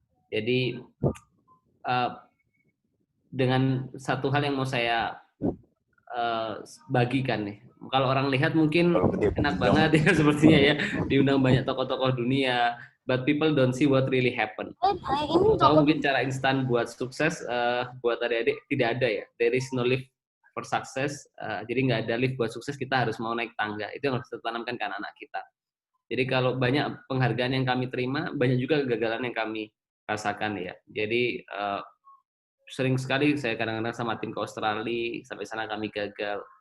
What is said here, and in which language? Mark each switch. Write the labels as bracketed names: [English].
[Indonesian] Jadi dengan satu hal yang mau saya bagikan nih. Kalau orang lihat mungkin enak banget ya sepertinya ya, diundang banyak tokoh-tokoh dunia, [English] but people don't see what really happen. [Indonesian] Tahu mungkin cara instan buat sukses buat adik-adik tidak ada ya. [English] There is no lift for success. [Indonesian] Jadi nggak ada lift buat sukses, kita harus mau naik tangga. Itu yang harus kita tanamkan ke anak-anak kita. Jadi kalau banyak penghargaan yang kami terima, banyak juga kegagalan yang kami rasakan ya. Jadi sering sekali saya kadang-kadang sama tim ke Australia, sampai sana kami gagal.